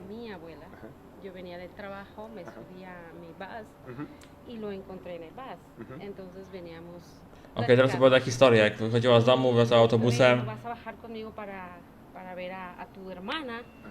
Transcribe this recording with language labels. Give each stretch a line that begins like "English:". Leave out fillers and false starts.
Spanish: Mi abuela, yo venía del trabajo, me subía a mi bus y lo encontré en el bus. Entonces veníamos.
Polish: Okej, teraz opowiada historię, jak wychodziła z domu, wracała autobusem.
Spanish: Vas a bajar conmigo para ver a tu hermana.